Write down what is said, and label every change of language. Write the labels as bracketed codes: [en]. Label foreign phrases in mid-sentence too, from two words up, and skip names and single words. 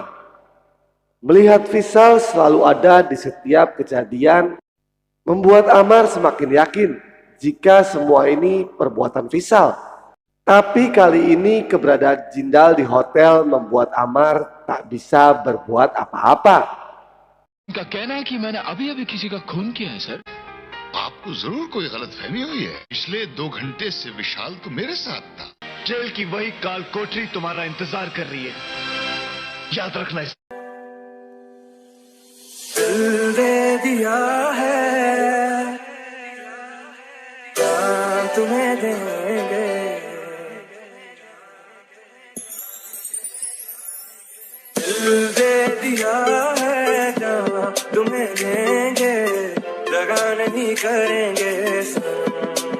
[id] Melihat Faisal selalu ada di setiap kejadian, membuat Ammar semakin yakin jika semua ini perbuatan Faisal. Tapi kali ini keberadaan Jindal di hotel membuat Ammar tak bisa berbuat apa-apa. [hi] उनका कहना है कि मैंने अभी-अभी किसी का खून किया है, सर। आपको जरूर कोई गलतफहमी हुई है। पिछले 2 घंटे से विशाल तो मेरे साथ था। जेल की वही काल कोठरी तुम्हारा इंतजार कर रही है, याद रखना इसे। दिल दे दिया है जान तुम्हें देंगे, दिल दे दिया है जान तुम्हें देंगे, दगा नहीं करेंगे सनम।